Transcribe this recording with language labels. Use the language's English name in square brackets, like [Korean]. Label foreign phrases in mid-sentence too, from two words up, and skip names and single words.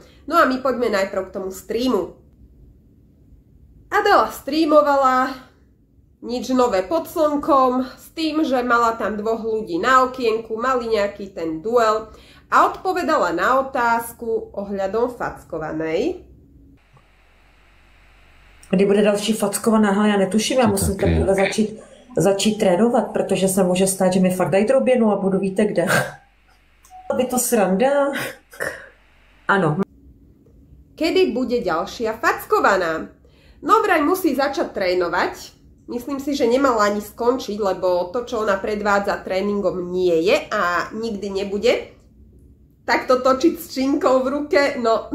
[Slovak] No a my poďme najprv k tomu streamu. Adela streamovala, nič nové pod slnkom, s tým, že mala tam dvoch ľudí na okienku, mali nejaký ten duel a odpovedala na otázku ohľadom fackovanej. [Czech] Kdy bude další fackovaná? Já netuším, já musím teprve začít trénovat, protože se může stát, že mi fakt dají droběnu a budu víte kde. Aby to sranda? Ano. [Slovak] Kedy bude ďalšia fackovaná? No vraj musí začať trénovať. Myslím si, že nemala ani skončiť, lebo to, čo ona predvádza tréningom, nie je a nikdy nebude. Takto točiť s činkou v ruke, no...